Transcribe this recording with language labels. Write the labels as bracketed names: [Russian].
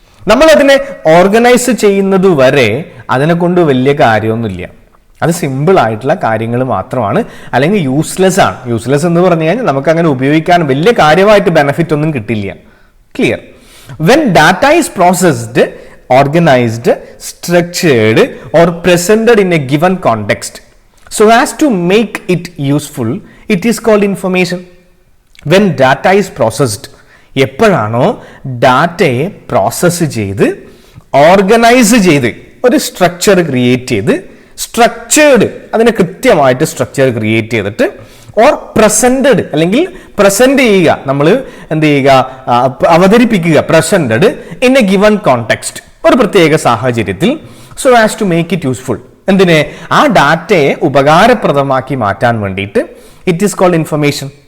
[Malayalam] നമ്മൾ അതിനെ ഓർഗനൈസ് ചെയ്യുന്നത് വരെ അതിനെ കൊണ്ട് വലിയ കാര്യമൊന്നുമില്ല. അത് സിമ്പിൾ ആയിട്ടുള്ള കാര്യങ്ങൾ മാത്രമാണ്, അല്ലെങ്കിൽ യൂസ്ലെസ് ആണ്. യൂസ്ലെസ് എന്ന് പറഞ്ഞു കഴിഞ്ഞാൽ നമുക്ക് അങ്ങനെ ഉപയോഗിക്കാൻ വലിയ കാര്യമായിട്ട് ബെനിഫിറ്റ് ഒന്നും കിട്ടില്ല. Clear? [English] When data is processed organized, structured, or presented in a given context so as to make it useful, it is called information. When data is processed, [Malayalam] എപ്പോഴാണോ ഡാറ്റയെ പ്രോസസ്സ് ചെയ്ത് ഓർഗനൈസ് ചെയ്ത് ഒരു സ്ട്രക്ചർ ക്രിയേറ്റ് ചെയ്ത് structured, അതിനെ കൃത്യമായിട്ട് structure create ചെയ്തിട്ട് or presented അല്ലെങ്കിൽ പ്രസന്റ് ചെയ്യുക, നമ്മൾ എന്ത് ചെയ്യുക, അവതരിപ്പിക്കുക, [English] presented in a given context, [Malayalam] ഒരു പ്രത്യേക സാഹചര്യത്തിൽ, [English] so as to make it useful, [Malayalam] എന്തിനെ, ആ ഡാറ്റയെ ഉപകാരപ്രദമാക്കി മാറ്റാൻ വേണ്ടിയിട്ട്. [English] It is called information.